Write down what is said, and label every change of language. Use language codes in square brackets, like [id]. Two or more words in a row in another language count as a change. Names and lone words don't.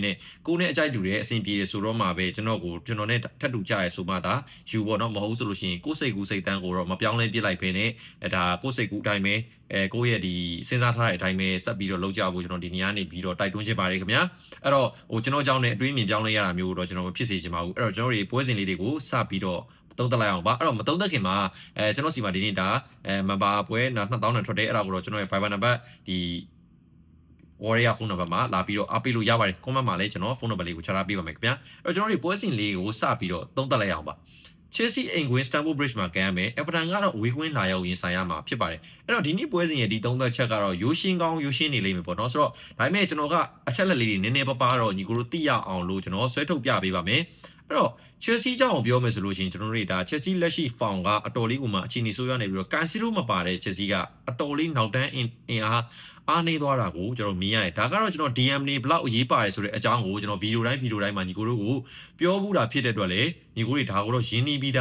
[my] နဲ့ကိုနဲ့အကြိုက်တူတဲ့အဆင်ပြေတယ်ဆိုတော့မှပဲကျွန်တော်နဲ့ထပ်တူကြရဲဆိုမှသာယူပေါ့နော်မဟုတ်ဆိုလို့ရှိရင်ကိုယ်စိတ်ကူးစိတ်တန်းကိုတော့မပြောင်းလဲပြစ်လိုက်ပဲနဲ့ဒါကိုယ်စိတ်ကူးအတိုင်းပဲကိုယ့်ရဲ့ဒီစဉ်းစားထားတဲ့အတိုင်းပဲဆက်ပြီးတော့လုပ်ကြဖို့ကျွန်တော်ဒီနေရာနေပြီးတော့တိုက်တွန်းချင်ပါတယ်ခင်ဗျာအဲ့တော့ကျွန်တော်ကြောင့်လည်းအတွေးမြင်ပြောင်းလဲရတာမျိုးတော့ကျွန်တော်မဖြစ်စေချင်ပါဘူးအဲ့တော့ကျွန်တော်တို့ပွဲစဉ်လေးတွေကိုစပြီးတော့သုံးသက်လိုက်အောင်ပါအဲ့တော့မသုံးသက်ခင်မှာကျွန်တော်စီမှာဒီနေ့ဒါမဘာပွဲ2000နဲ့ထွက်တယ်အဲ့ဒါကိုတော့ကျွန်တော်ရဲ့ Viber number ဒီ Warrior [en] phone number [my] မှာလာပြီးတော့အားပေးလို့ရပါတယ် comment မှာလည်းကျွန်တော် [en] phone number [my] လေးကိုချထားပေးပါမယ်ခင်ဗျာအဲ့တော့ကျွန်တော်တို့ပွဲစဉ်လေးကိုစပြီးတော့သုံးသက်လိုက်အောင်ပါChelsea အိမ်ကွင်း Stamford Bridge မှာကမ်းရမယ် Everton ကတော့အဝေးကွင်းလာရောက်ရင်ဆိုင်ရမှာဖြစ်ပါတယ်အဲ့တော့ဒီနေ့ပွဲစဉ်ရဲ့ဒီသုံးသက်ချက်ကတော့ရိုးရှင်းကောင်းရိုးရှင်းနေလိမ့်မယ်ပေါ့နော်ဆိုတော့ဒါပေမဲ့ကျွန်တော်ကအချက်လက်လေးတွေနည်းနည်းပါးပါးတော့ညီကိုတို့သိရအောင်လို့ကျွန်တော်ဆွဲထုတ်ပြပေးပါမယ်အဲ့တော့ Chelsea ကြောင့်ပြောမယ်ဆိုလို့ရှိရင်ကျွန်တော်တို့ဒါ Chelsea လက်ရှိ form ကအတော်လေးကိုမှအခြေအနေဆိုးရနေပြီးတော့ Cancelo မပါတဲ့ Chelsea ကအတော်လေးနောက်တန်းအင်အားနေသွားတာကိုကျွန်တော်မြင်ရတယ်ဒါကတော့ကျွန်တော် DM နေဘလောက်အရေးပါတယ်ဆိုတဲ့အကြောင်းကိုကျွန်တော်ဗီဒီယိုတိုင်းမှာညီကိုတို့ကိုပြောဘူးတာဖြစ်တဲ့အတွက်လေညီကိုတွေဒါကိုတော့ရင်းနှီးပြီး